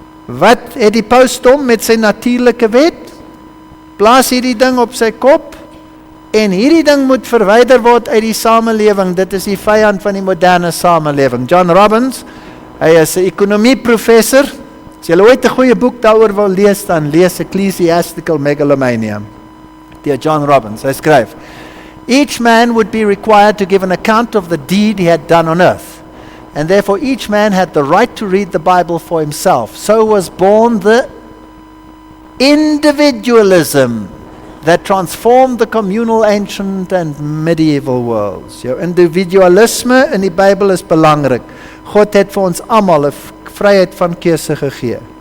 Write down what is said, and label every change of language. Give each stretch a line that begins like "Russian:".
Afrikaans: Wat het die paus hom met sy natuurlike wet? Plaas hierdie ding op sy kop en hierdie ding moet verwyder word uit die samelewing. Dit is die vyand van die moderne samelewing. John Robbins, hy is 'n ekonomieprofessor. As jy ooit 'n goeie boek daaroor wil lees, dan lees Ecclesiastical Megalomania deur John Robbins. Hy skryf,
English: each man would be required to give an account of the deed he had done on earth, and therefore each man had the right to read the Bible for himself. So was born the individualism that transformed the communal ancient and medieval worlds.
Afrikaans: Jou individualisme in die Bybel is belangrik. God het vir ons almal 'n vryheid van keuse gegee.